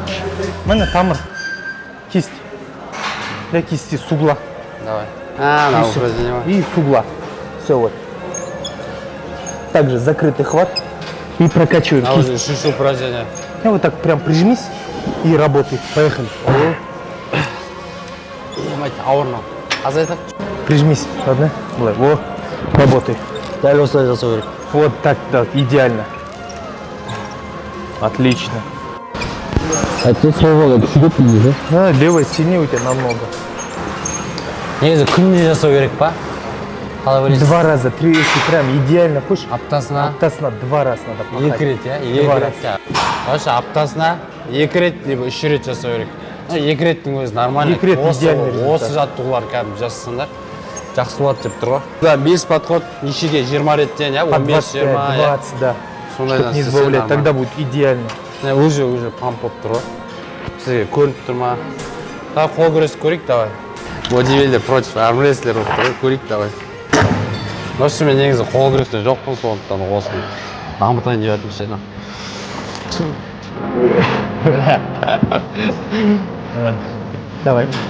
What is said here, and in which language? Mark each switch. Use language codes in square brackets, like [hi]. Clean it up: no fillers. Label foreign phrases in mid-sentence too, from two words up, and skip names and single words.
[ru] У меня тамр. Кисть. Для кисти с угла. Давай. На упражнение. И с угла. Все вот. Также закрытый хват. И прокачиваем кисть. Уже еще упражнение. И вот так прям прижмись и работай. Поехали. [kk] давайте ауырмау азайтып. [ru] Прижмись, ладно? Былай, во, работай. [kk] Дәл осылай жасау керек. [ru] Вот так, идеально. Отлично. [kk] Әйтсе солға түсіп дейсіз. [ru] Левый сильнее у тебя намного. [kk] Негізі күнде жасау керек па? Қалай ойлайсыз? [ru] 2 раза, 3, если прям идеально хочешь, [kk] Аптасына [ru] аптасына 2 раз надо пахать. [kk] 2 рет, иә? 2 [ru] Два [kk] рет. Вообще аптасына 2 рет, либо 3 рет жасау керек. 2 реттің өзі нормально. [ru] 2 рет идеальный результат. [kk] Осы жаттығулар кәдімгі жасасаңдар жақсы болады деп тұр ғой. Да, 5 подход нешеге 20 реттен, иә? [ru] По 15, 25, [kk] 20, иә? [ru] 20, да. Чтоб не сбавлять, тогда будет идеально. [kk] Уже памп болып тұр ғой. Сізге көрініп тұр ма? Давай қол күрес көрейік, давай. Бодибилдер против армрестлер болып тұр ғой, көрейік, давай. Вообще мен негізі қол күресте жоқпын, сондықтан осыны дамытайын деп жатырмын сені. [ru] Давай.